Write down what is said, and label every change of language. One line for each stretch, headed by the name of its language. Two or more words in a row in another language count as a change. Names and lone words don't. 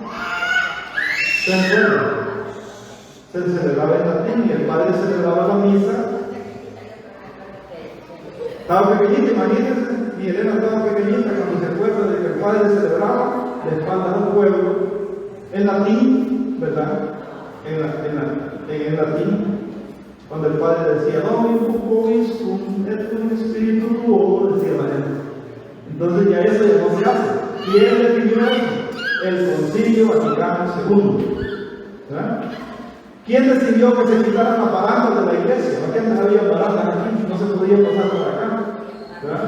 Spanish: Se celebraba en latín y el padre celebraba la misa. Estaba pequeñita, imagínense, y Elena estaba pequeñita cuando se acuerda de que el padre celebraba de espaldas al pueblo, en latín, ¿verdad? En latín, cuando el padre decía,
Latin: Dominus vobiscum et cum spiritu tuo,
Spanish: decía la gente. Entonces ya eso ya no se hace. ¿Quién definió eso? El Concilio Vaticano II. ¿Verdad? ¿Quién decidió que se quitaran las barandas de la iglesia? Porque antes había barandas aquí, no se podía pasar por acá. ¿Verdad?